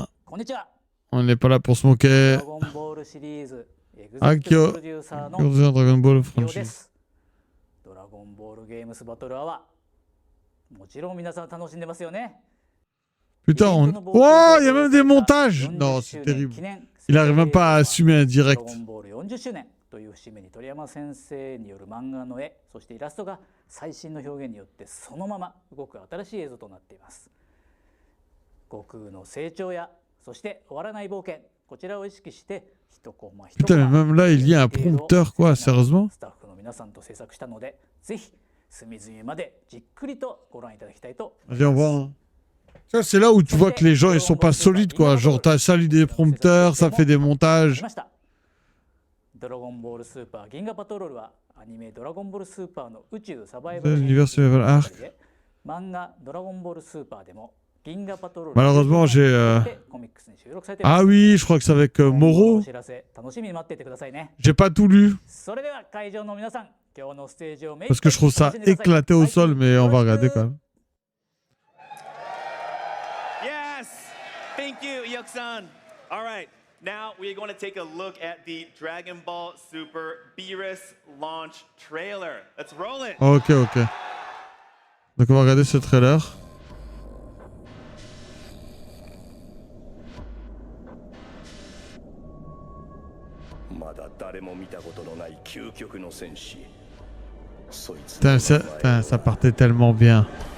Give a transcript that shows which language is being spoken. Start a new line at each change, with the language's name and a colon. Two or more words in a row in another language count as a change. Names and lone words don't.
French: On n'est pas là pour se moquer. Akio, Dragon Ball franchise. Putain, oh, il y a même des montages. Non, c'est terrible. Il n'arrive même pas à assumer un direct.
Japanese: という節目に鳥山先生による漫画の絵、そしてイラストが最新の表現によってそのまま動く新しい映像となっています。悟空の成長やそして終わらない冒険、こちらを意識して一コマ一コマ。
French: Putain, mais même là, il y a un prompteur, quoi, sérieusement.
Japanese: スタッフの皆さんと制作したので、ぜひ隅々までじっくりとご覧いただきたいと思います。
French: Allez, on voit. Ça, c'est là où tu vois que les gens, ils sont pas solides, quoi. Genre, t'as sali des prompteurs, ça fait des montages.
Japanese: ドラゴンボールスーパー銀河パトロールはアニメドラゴンボールスーパーの宇宙サバイバルで漫画ドラゴンボールスーパーでも銀河パトロール
French: Malheureusement, j'ai Ah oui, je crois que c'est avec Moro. J'ai pas tout lu. Parce que je trouve ça éclaté au sol, mais on va regarder quand même.
English: Yes, thank you, Iyok-san. All right. Now we are going to take a look at the Dragon Ball Super Beerus launch trailer. Let's roll it.
French: Ok, ok. Donc on va regarder ce trailer. Putain, ça partait tellement bien.